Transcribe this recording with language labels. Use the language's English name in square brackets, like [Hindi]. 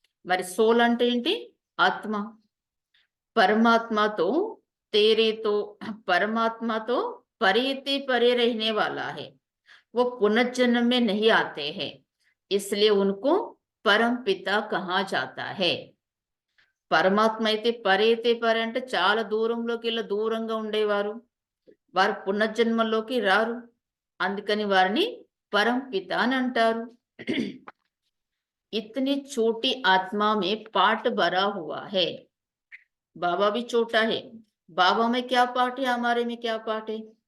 [Telugu] మరి సోల్ అంటే ఏంటి? ఆత్మ. [Hindi] परमात्मा तो परे परे रहने वाला है. वो पुनर्जन्म में नहीं आते हैं, इसलिए उनको परम पिता कहा जाता है. [Telugu] పరమాత్మ అయితే పరే అంటే చాలా దూరంలోకి వెళ్ళి దూరంగా ఉండేవారు. వారు పునర్జన్మలోకి రారు, అందుకని వారిని పరంపిత అని అంటారు. [Hindi] इतनी छोटी आत्मा में पाठ भरा हुआ है. बाबा भी छोटा है. बाबा में क्या पाठ है, हमारे में क्या पाठ है?